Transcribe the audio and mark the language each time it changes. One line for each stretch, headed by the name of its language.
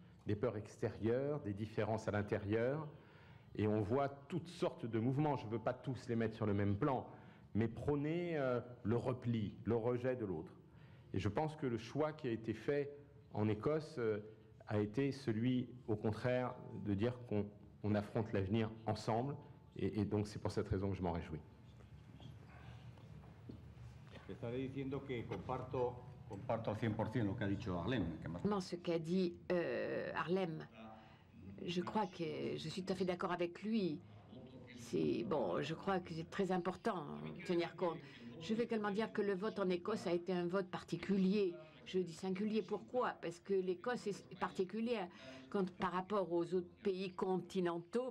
French: des peurs extérieures, des différences à l'intérieur, et on voit toutes sortes de mouvements, je ne veux pas tous les mettre sur le même plan, mais prôner le repli, le rejet de l'autre. Et je pense que le choix qui a été fait en Écosse a été celui, au contraire, de dire qu'on affronte l'avenir ensemble, et donc c'est pour cette raison que je m'en réjouis.
Spanish: Estaré diciendo que comparto al 100% lo que ha dicho Harlem.
French: Ce qu'a dit Harlem, je crois que je suis tout à fait d'accord avec lui. Bon, je crois que c'est très important de tenir compte. Je vais également dire que le vote en Écosse a été un vote particulier. Je dis singulier, pourquoi? Parce que l'Écosse est particulière par rapport aux autres pays continentaux.